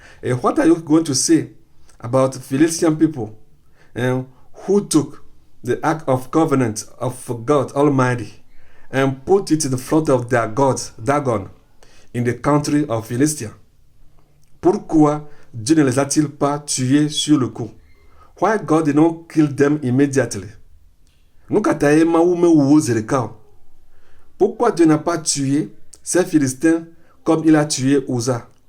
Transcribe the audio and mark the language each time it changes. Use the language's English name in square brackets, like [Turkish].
[English] And what are you going to say about Philistine people who took the Ark of Covenant of God Almighty and put it in the front of their god Dagon in the country of Philistia? [French] Pourquoi Dieu ne les a-t-il pas tués sur le coup? [English] Why God did not kill them immediately? [French] Pourquoi Dieu n'a pas tué ces Philistins comme il a tué Uzzah?